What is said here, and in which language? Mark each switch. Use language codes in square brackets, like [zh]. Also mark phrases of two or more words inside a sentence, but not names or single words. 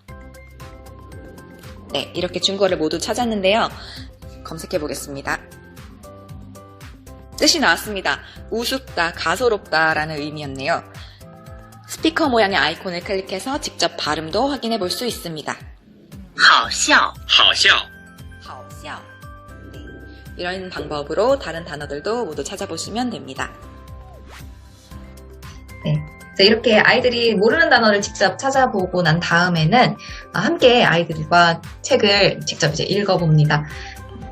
[ko] 네, 이렇게 중국어를 모두 찾았는데요. 검색해 보겠습니다. 뜻이 나왔습니다. 우습다, 가소롭다 라는 의미였네요. 스피커 모양의 아이콘을 클릭해서 직접 발음도 확인해 볼 수 있습니다. [zh] 好笑, 好笑. 好笑. [ko] 네, 이런 방법으로 다른 단어들도 모두 찾아보시면 됩니다. 네. 이렇게 아이들이 모르는 단어를 직접 찾아보고 난 다음에는 함께 아이들과 책을 직접 이제 읽어봅니다.